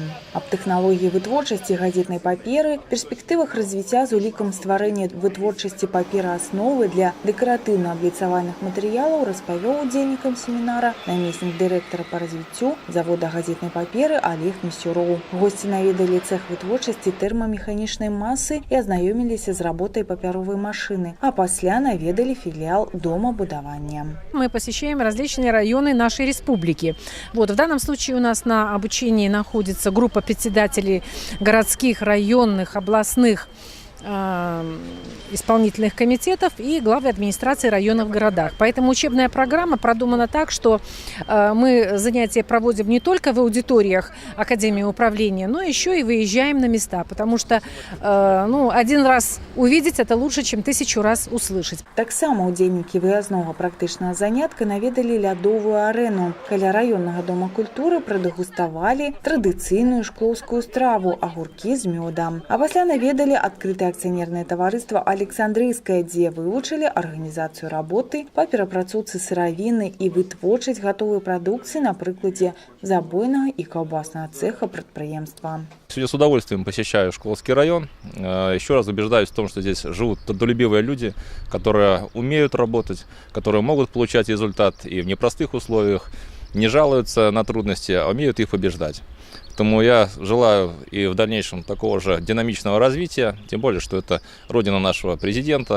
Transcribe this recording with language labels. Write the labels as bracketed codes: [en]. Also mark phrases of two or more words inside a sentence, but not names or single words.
[be] Аб тэхналогіі вытворчасці газетнай паперы, перспектывах развіцця з улікам стварэння вытворчасці паперы асновы для дэкаратыўна-абліцавальных матэрыялаў распавёў удзельнікам семінара намеснік дырэктара па развіццю завода газетнай паперы Олег Місюроў. Госці наведалі цэх вытворчасці тэрмамеханічнай масы і азнаёміліся з работай папяровай машыны, [ru] а после наведали филиал Дома будования. Мы посещаем различные районы нашей республики. Вот, в данном случае у нас на обучении находится группа председателей городских, районных, областных исполнительных комитетов и главы администрации районов в городах. Поэтому учебная программа продумана так, что мы занятия проводим не только в аудиториях Академии управления, но еще и выезжаем на места, потому что один раз увидеть это лучше, чем 1000 раз услышать. [be] Таксама удзельнікі выязного практычнага занятка наведалі лядовую арэну. Каля раённага дома культуры прадэгуставалі традыцыйную шклоўскую страву агуркі з мёдам. А пасля наведалі адкрытае акцыянернае таварыства Александрыйскае, дзе вывучылі арганізацыю работы па перапрацоўцы сыравіны і вытворчасць гатовай прадукцыі на прыкладзе забойнага і каўбаснага цеха прадпрыемства. [ru] Сегодня с удовольствием посещаю Шкловский район. Еще раз убеждаюсь в том, что здесь живут трудолюбивые люди, которые умеют работать, которые могут получать результат и в непростых условиях, не жалуются на трудности, а умеют их побеждать. Поэтому я желаю и в дальнейшем такого же динамичного развития, тем более, что это родина нашего президента.